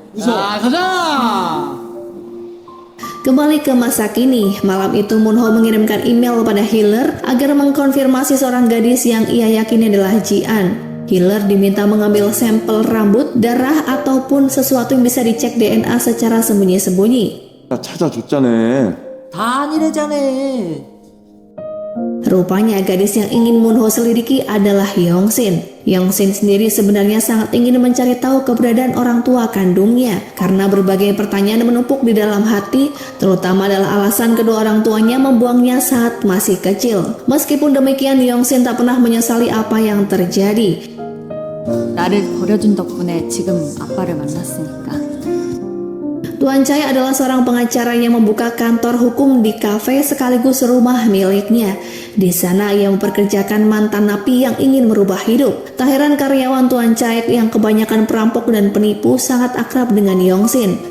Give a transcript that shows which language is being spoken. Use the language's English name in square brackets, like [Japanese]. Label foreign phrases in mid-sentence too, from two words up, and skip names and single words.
[Indonesian] Kembali ke masa kini, malam itu Moonho mengirimkan email kepada Healer agar mengkonfirmasi seorang gadis yang ia yakini adalah Ji-an. Healer diminta mengambil sampel rambut, darah, ataupun sesuatu yang bisa dicek DNA secara sembunyi-sembunyi. [Korean] 찾아줬잖아. 다 아니래잖아. [Indonesian] Rupanya gadis yang ingin Moonho selidiki adalah Yong-shin. Yong-shin sendiri sebenarnya sangat ingin mencari tahu keberadaan orang tua kandungnya karena berbagai pertanyaan menumpuk di dalam hati, terutama adalah alasan kedua orang tuanya membuangnya saat masih kecil. Meskipun demikian, Yong-shin tak pernah menyesali apa yang terjadi. [Korean] 나를 버려준 덕분에 지금 아빠를 만났으니까. [Indonesian] Tuan Chae adalah seorang pengacara yang membuka kantor hukum di kafe sekaligus rumah miliknya. Di sana ia memperkerjakan mantan napi yang ingin merubah hidup. Tak heran karyawan Tuan Chae yang kebanyakan perampok dan penipu sangat akrab dengan Yong-shin.